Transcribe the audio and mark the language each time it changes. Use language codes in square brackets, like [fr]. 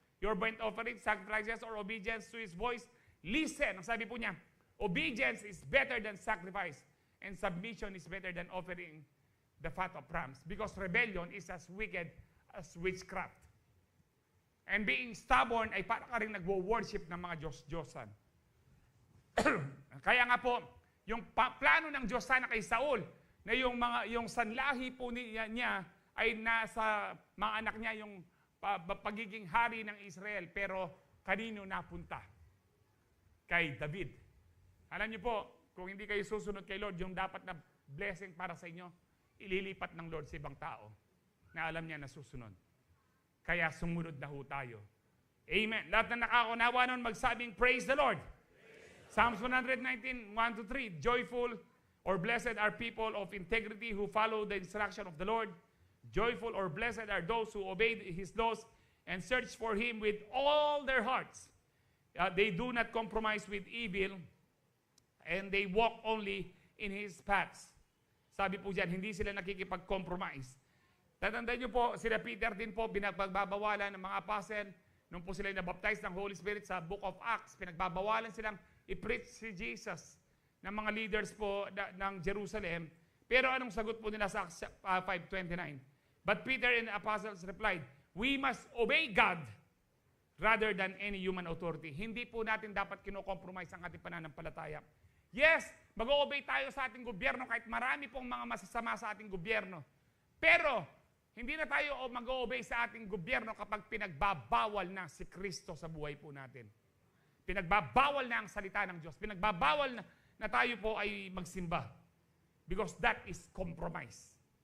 [en] Your burnt offering, sacrifices, or obedience to His voice? Listen, [tl] ang sabi po niya, [en] obedience is better than sacrifice, and submission is better than offering the fat of rams, because rebellion is as wicked as witchcraft. And being stubborn [tl] ay para ka rin nagwo-worship ng mga Diyos-Diyosan. Kaya nga po, yung plano ng Diyos sana kay Saul, na yung sanlahi po niya ay nasa mga anak niya, yung pagiging hari ng Israel, pero kanino napunta? Kay David. Alam niyo po, kung hindi kayo susunod kay Lord, yung dapat na blessing para sa inyo, ililipat ng Lord sa ibang tao na alam niya na susunod. Kaya sumunod na ho tayo. Amen. Lahat na nakakaunawa nun, magsabing, [en] praise the Lord. Psalms 119, 1-3, joyful or blessed are people of integrity who follow the instruction of the Lord. Joyful or blessed are those who obey His laws and search for Him with all their hearts. They do not compromise with evil, and they walk only in His paths. [tl] Sabi po dyan, hindi sila nakikipag-compromise. Tatandaan nyo po, sila Peter din po, pinagbabawalan ng mga apostle, nung po sila nabaptize ng Holy Spirit sa Book of Acts, pinagbabawalan silang i-preach si Jesus ng mga leaders po ng Jerusalem. Pero anong sagot po nila sa Acts 5:29? [en] But Peter and the apostles replied, we must obey God rather than any human authority. [tl] Hindi po natin dapat kino-compromise ang ating pananampalataya. Yes, mag-o-obey tayo sa ating gobyerno kahit marami pong mga masasama sa ating gobyerno. Pero, hindi na tayo mag-o-obey sa ating gobyerno kapag pinagbabawal na si Kristo sa buhay po natin. Pinagbabawal na ang salita ng Diyos. Pinagbabawal na tayo po ay magsimba. [en] Because that is compromise.